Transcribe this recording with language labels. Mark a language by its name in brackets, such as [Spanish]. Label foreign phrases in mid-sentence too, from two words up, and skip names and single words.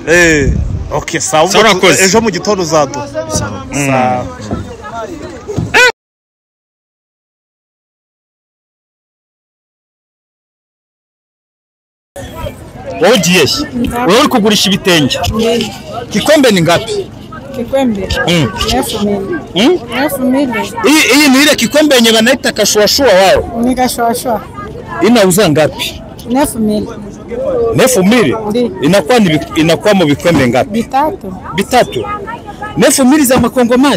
[Rundi] okay sawa ejo mu gitondo uzadu sawa Ogiye wewe uri kugurisha ibitenge kikombe ni ngapi [Swahili] kikombe 9,000 iyi ni ile kikombe yenye banaita kashwashwa wao ni kashwashwa inauza ngapi 9,000 [Rundi] inakuwa mu bikombe ngapi bitatu 9,000 za makongomani